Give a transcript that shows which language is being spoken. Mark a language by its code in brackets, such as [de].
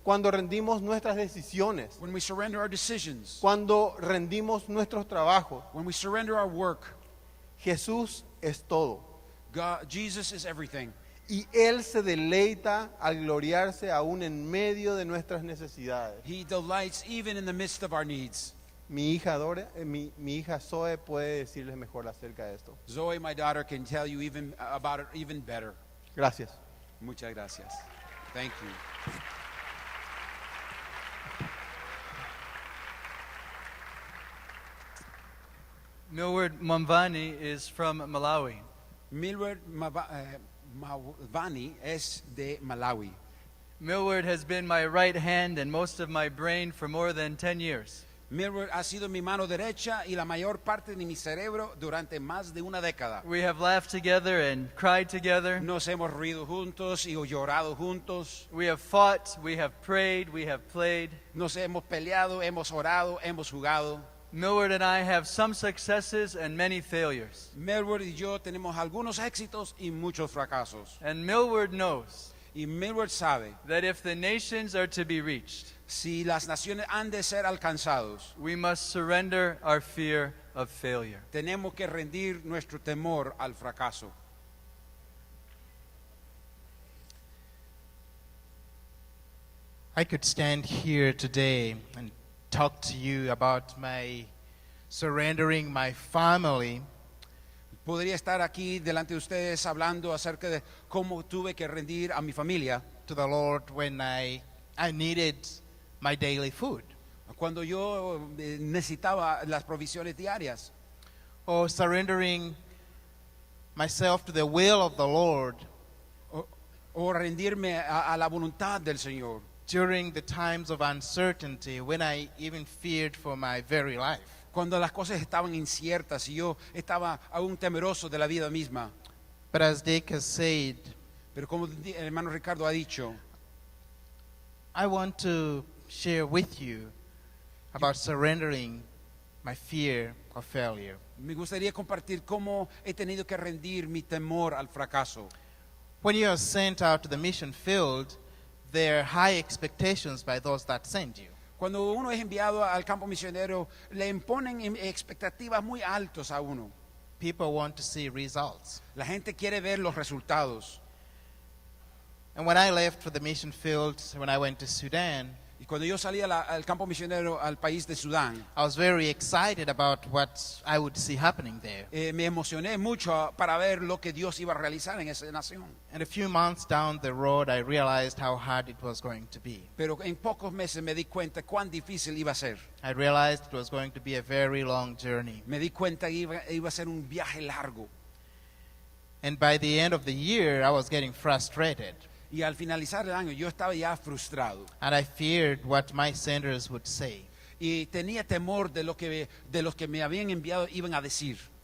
[es] cuando rendimos nuestras decisiones, [en] when we surrender our decisions, [es] cuando rendimos nuestros trabajos, [en] when we surrender our work, [es] Jesús es todo. [en] Jesus is everything. [es] Y Él se deleita al gloriarse aún en medio de nuestras necesidades. [en] He delights even in the midst of our needs. [es] Mi hija Zoe puede decirles mejor acerca de esto. [en] Zoe, my daughter, can tell you even about it even better. [es] Gracias. Muchas gracias. [en] Thank you. Millward Mamvani is from Malawi. [es] Milward Mavani es de Malawi. [en] Millward has been my right hand and most of my brain for more than 10 years. [es] Milward ha sido mi mano derecha y la mayor parte de mi cerebro durante más de una década. [en] We have laughed together and cried together. [es] Nos hemos rido juntos y llorado juntos. [en] We have fought, we have prayed, we have played. [es] Nos hemos peleado, hemos orado, hemos jugado. [en] Millward and I have some successes and many failures. [es] Milward y yo tenemos algunos éxitos y muchos fracasos. [en] And Millward knows [es] Y Milward sabe, [en] that if the nations are to be reached, [es] si las naciones han de ser alcanzados, [en] we must surrender our fear of failure. [es] tenemos que rendir nuestro temor al fracaso. [en] I could stand here today and talk to you about my surrendering my family, [es] Podría estar aquí delante de ustedes hablando acerca de cómo tuve que rendir a mi familia [en] to the Lord when I needed my daily food, [es] cuando yo necesitaba las provisiones diarias, [en] or surrendering myself to the will of the Lord [es] o rendirme a la voluntad del Señor [en] during the times of uncertainty when I even feared for my very life. [es] cuando las cosas estaban inciertas y yo estaba aún temeroso de la vida misma. [en] But as Dick has said, [es] Pero como el hermano Ricardo ha dicho, [en] I want to share with you about surrendering my fear of failure. [es] me gustaría compartir cómo he tenido que rendir mi temor al fracaso. [en] When you are sent out to the mission field, there are high expectations by those that send you. [es] Cuando uno es enviado al campo misionero, le imponen expectativas muy altas a uno. [en] People want to see results. [es] La gente quiere ver los resultados. [en] And when I left for the mission field, when I went to Sudan, [es] Y cuando yo salí al campo misionero al país de Sudán, [en] I was very excited about what I would see happening there. [es] me emocioné mucho para ver lo que Dios iba a realizar en esa nación. [en] And a few months down the road, I realized how hard it was going to be. [es] Pero en pocos meses me di cuenta cuán difícil iba a ser. [en] I realized it was going to be a very long journey. [es] Me di cuenta que iba a ser un viaje largo. [en] And by the end of the year, I was getting frustrated. [es] Y al finalizar el año yo estaba ya frustrado. [en] And I feared what my senders would say. [es] Y tenía temor de los que me habían enviado iban a decir.